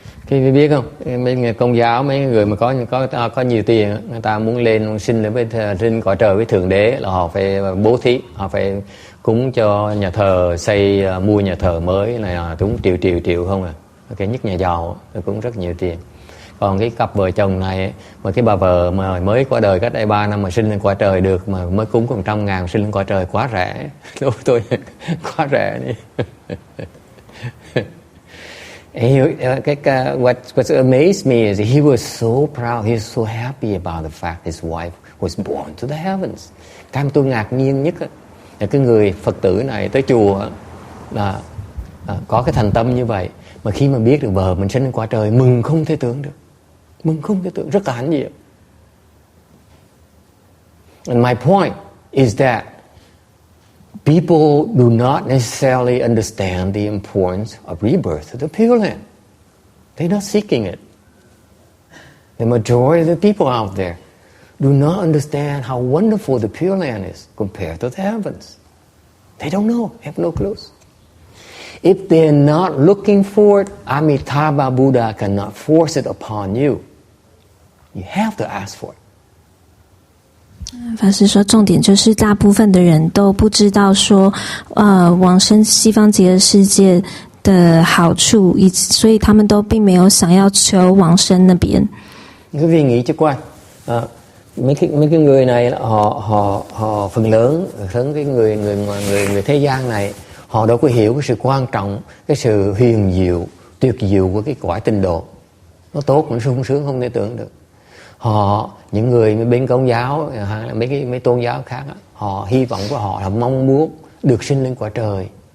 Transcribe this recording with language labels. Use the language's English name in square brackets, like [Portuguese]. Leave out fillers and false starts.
[Vietnamese] Khi biết không, mấy người công giáo, mấy người mà có nhiều tiền, người ta muốn lên sinh trên cõi trời với thượng đế là họ phải bố thí, họ phải cúng cho nhà thờ, mua nhà thờ mới này là cũng triệu không à. Cái nhất nhà giàu cũng rất nhiều tiền. Còn cái cặp vợ chồng này mà cái bà vợ mà mới qua đời cách đây 3 năm mà sinh lên cõi trời được mà mới cúng còn 100.000 sinh lên cõi trời quá rẻ. Đối với tôi quá rẻ đi. [English] What amazed me is he was so proud, he was so happy about the fact his wife was born to the heavens. [Vietnamese] Cái mà tôi ngạc nhiên nhất là cái người Phật tử này tới chùa là có cái thành tâm như vậy, mà khi mà biết được vợ mình sinh lên cõi trời mừng không thể tưởng được, rất là hãnh diện. [English] And my point is that people do not necessarily understand the importance of rebirth to the Pureland. They're not seeking it. The majority of the people out there do not understand how wonderful the Pureland is compared to the heavens. They don't know, have no clues. If they're not looking for it, Amitabha Buddha cannot force it upon you. You have to ask for it. [Chinese] 法师说，重点就是大部分的人都不知道说，往生西方极乐世界的好处，所以他们都并没有想要求往生那边。 [Vietnamese] Quý vị nghĩ cho coi, mấy cái người này họ phần lớn cái người thế gian này họ đâu có hiểu cái sự quan trọng, cái sự huyền diệu, tuyệt diệu của cái cõi tịnh độ. Nó tốt, nó sung sướng không thể tưởng được. Những người bên Công giáo hay là mấy tôn giáo khác, họ hy vọng của họ là mong muốn được sinh lên cõi trời.